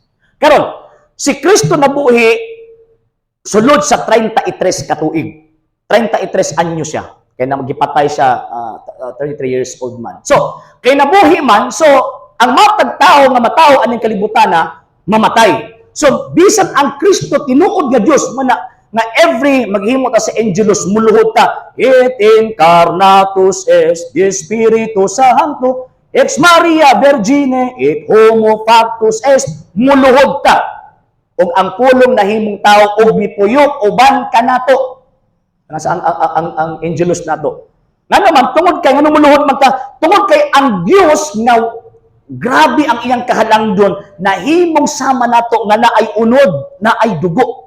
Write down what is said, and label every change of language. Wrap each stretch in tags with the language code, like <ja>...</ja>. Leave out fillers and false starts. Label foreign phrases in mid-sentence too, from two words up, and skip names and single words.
<ceb>Karon si Kristo nabuhi sulod sa 33 katuig. 33 anyo siya. Kaya na magipatay siya</ceb> <en>33 years old</en> <ceb>man. So, kay nabuhi man, so ang matag tao nga matao aning kalibutan na mamatay. So, bisan ang Kristo tinuod nga Dios man nga every maghimo ta sa Angelus muluhod ta,</ceb> <la>et incarnatus est de Spiritu Sancto, ex Maria Virgine et homo factus est,</la> <ceb>muluhod ta. Og ang pulong nahimong tao og mipuyok uban kanato. Nasa ang Angelus nato. Nga naman, tungod kay, nga muluhod man ta, tungod kay ang Dios nga grabe ang iyang kahalangdon na himong sama nato nga naay unod, naay dugo.</ceb>